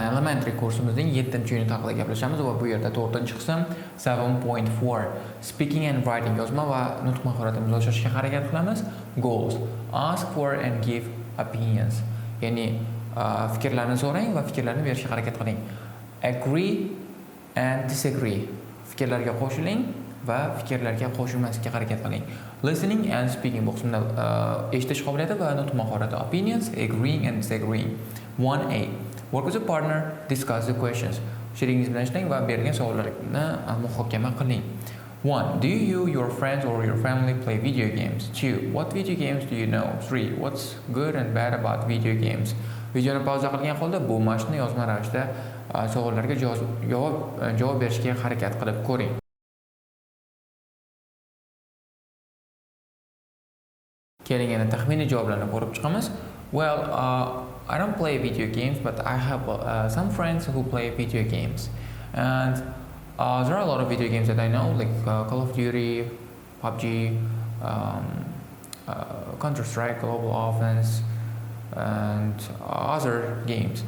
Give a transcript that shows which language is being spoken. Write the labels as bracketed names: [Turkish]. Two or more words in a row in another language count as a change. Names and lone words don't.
[Uzbek] elementary kursimizning 7-unit haqida gaplashamiz va bu yerda 4-qism 7.4 [English] speaking and writing [Uzbek] yozma va nutq mahoratimizni oshirishga harakat qilamiz. [English] Goals: ask for and give opinions. [Uzbek] Ya'ni fikrlarni so'rang va fikrlarni berishga harakat qiling. [English] Agree and disagree. [Uzbek] Fikrlarga qo'shiling va fikrlarga qo'shilmaslikka harakat qiling. [English] Listening and speaking [Uzbek] bu qismda eshitish qobiliyati va nutq mahorati. [English] Opinions, agreeing and disagreeing. 1A. Work with a partner, discuss the questions. [Uzbek] Sheringiz bilan ishlang va berilgan savollarni muhokama qiling. [English] 1. Do you, your friends or your family play video games? 2. What video games do you know? 3. What's good and bad about video games? [Uzbek] Videoni pauza qilgan holda bu mashqni yozma ravishda savollarga javob berishga harakat qilib ko'ring. Keling endi taxminiy javoblarni ko'rib chiqamiz. [English] Well, I don't play video games, but I have some friends who play video games. And there are a lot of video games that I know, like Call of Duty, PUBG, Counter-Strike, Global Offense, and other games.